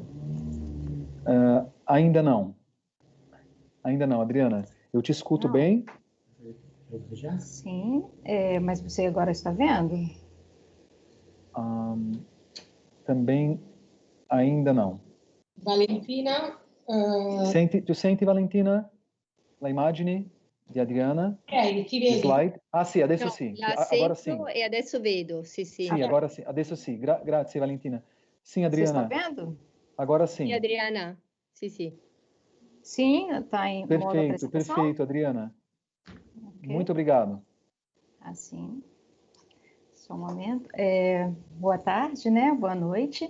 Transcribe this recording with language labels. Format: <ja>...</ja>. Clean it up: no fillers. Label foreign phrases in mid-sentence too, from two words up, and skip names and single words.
<pt>Ainda não. Ainda não, Adriana. Eu te escuto bem? Sim, mas você agora está vendo? Também ainda não. Valentina?</pt> <it>Tu senti, Valentina, la immagini? di Adriana. Ti vedi? Slide. Ah sì, adesso No, sì. la</it> <pt>Agora</pt> <it>sento sì. e adesso vedo, sì. Sì, agora sì. Adesso sì. Grazie, Valentina.</it> <pt>Sim, Você está Adriana. vendo? Agora</pt> <it>Sì,</it> <pt>sim.</pt> <it>Adriana, sì.</it> <pt>Sim, está em modo apresentação? Perfeito, Adriana. Okay. Muito obrigado. Assim, só um momento. Boa tarde, né? Boa noite.</pt>